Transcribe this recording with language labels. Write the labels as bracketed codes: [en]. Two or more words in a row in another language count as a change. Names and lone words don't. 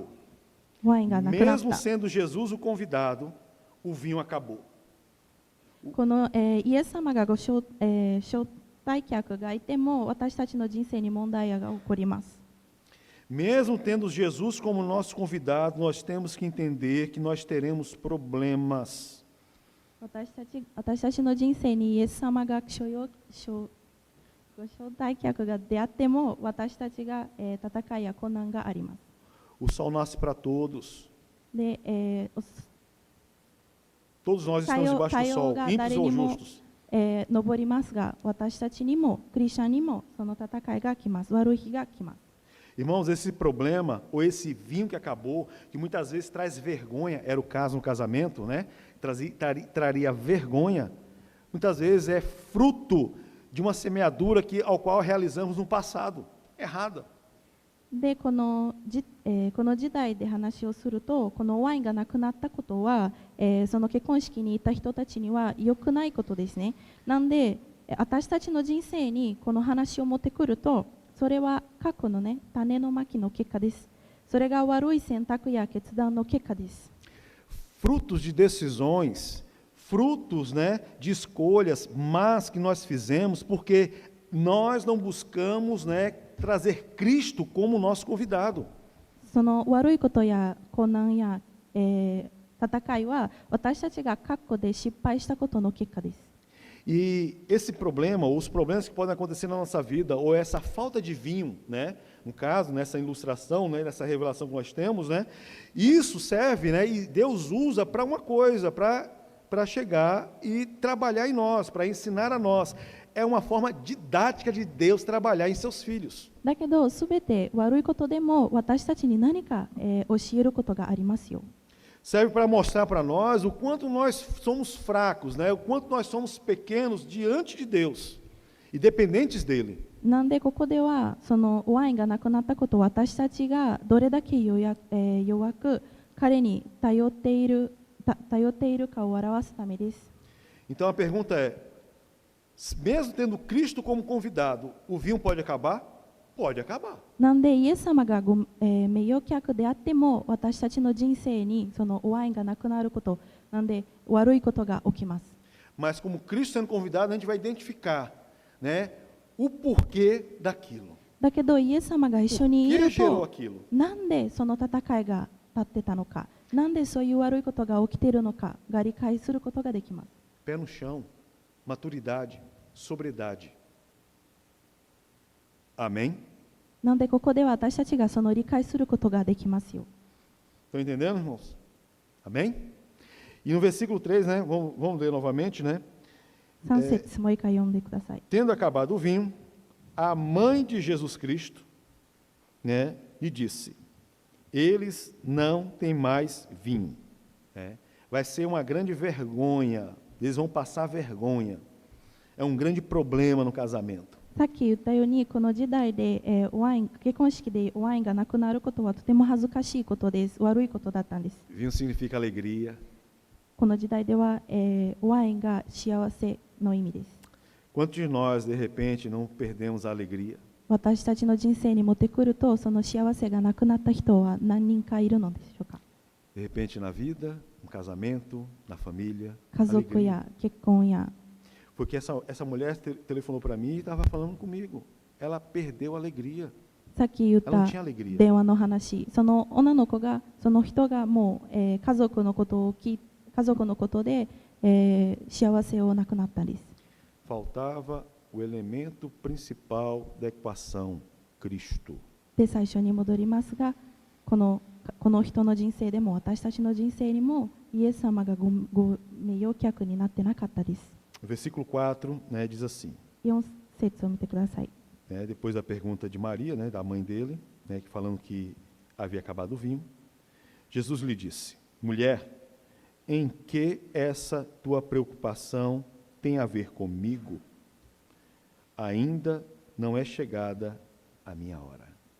[ja] ワインがなくなっ [pt] Mesmo [ja] た。 [pt] sendo Jesus o convidado, o vinho acabou. [ja] この、イエス様が招待客がいても、私たちの人生に問題が起こります。 [pt] Mesmo tendo Jesus como nosso convidado, nós temos que entender que nós teremos problemas. [ja] 私たちの人生にイエス様がご招待客が出会っても、私たちが、戦いや困難があります。 [pt] O sol nasce para todos. [ja] で、 [pt] Todos nós estamos debaixo do sol, ímpios ou justos. [ja] 登りますが、私たちにも、クリスチャンにもその戦いが来ます。悪い日が来ます。 [pt] Irmãos, esse problema, ou esse vinho que acabou, que muitas vezes traz vergonha, era o caso no casamento, né? Traria vergonha, muitas vezes é fruto de uma semeadura ao qual realizamos no passado, errada. [ja] で、この時代で話をすると、このワインがなくなったことは、その結婚式にいた人たちには良くないことですね。なんで、私たちの人生にこの話を持ってくると、それは過去のね、種のまきの結果です。それが悪い選択や決断の結果です。 [pt] Frutos de decisões, frutos, né, de escolhas más que nós fizemos, porque nós não buscamos, né, trazer Cristo como nosso convidado. [ja] その悪いことや困難や、戦いは私たちが過去で失敗したことの結果です。 [pt] E esse problema, ou os problemas que podem acontecer na nossa vida, ou essa falta de vinho, né, no caso, nessa ilustração, né, nessa revelação que nós temos, né, isso serve, né, e Deus usa para uma coisa, para chegar e trabalhar em nós, para ensinar a nós. É uma forma didática de Deus trabalhar em seus filhos. [ja] だけど、すべて悪いことでも私たちに何か、教えることがありますよ。 [pt] Serve para mostrar para nós o quanto nós somos fracos, né, o quanto nós somos pequenos diante de Deus e dependentes dele. [ja] なんでここではそのワインがなくなったことを私たちがどれだけ弱く彼に頼っているかを表すためです。 [pt] Então a pergunta é, mesmo tendo Cristo como convidado, o vinho pode acabar? Pode acabar. [ja] なんでイエス様が名誉客であっても私たちの人生にそのワインがなくなること、なんで悪いことが起きます。 [pt] Mas como Cristo sendo convidado, a gente vai identificar, né, o porquê daquilo. [ja] だけどイエス様が一緒にい [pt] O que [ja] る [pt] gerou [ja] と、 [pt] aquilo? [ja] なんでその戦いが立ってたのか、なんでそういう悪いことが起きているのかが理解することができます。 [pt] Pé no chão, maturidade, sobriedade. Amém? [ja] なんでここでは私たちがその理解することができますよ。 [pt] Estão entendendo, irmãos? Amém? E no versículo 3, né, vamos ler novamente, né? [ja] 3 節もう一回読んでください。 [pt] Tendo acabado o vinho, a mãe de Jesus Cristo, né, lhe disse, eles não têm mais vinho. Né? Vai ser uma grande vergonha eles vão passar vergonha. É um grande problema no casamento. [ja] さっき言ったように、この時代で、結婚式でワインがなくなることはとても恥ずかしいことです。悪いことだったんです。 [pt] Vinho significa alegria. [ja] この時代では、ワインが幸せの意味です。 [pt] Quantos de nós, de repente, não perdemos a alegria? [ja] 私たちの人生に持ってくると、その幸せがなくなった人は何人かいるのでしょうか。 [pt] De repente, na vida, no casamento, na família, [ja] 家族 [pt] alegria. [ja] や結婚や、 [pt] Porque essa mulher telefonou para mim e estava falando comigo. Ela perdeu a alegria. [ja] さっき言っ [pt] Ela não [ja] た [pt] tinha alegria. [ja] 電話の話、その女の子が、その人がもう、家族のことで、幸せをなくなったんです。 [pt] Faltava o elemento principal da equação, Cristo. [ja] で、最初に戻りますが、この人の人生でも私たちの人生にもイエス様がご名誉客になってなかったです。 [pt] O versículo 4, né, diz assim, [ja] 4 節を見てください。 [pt] né, depois da pergunta de Maria, né, da mãe dele, né, que falando que havia acabado o vinho, Jesus lhe disse: mulher, em que essa tua preocupação tem a ver comigo? Ainda não é chegada a minha hora.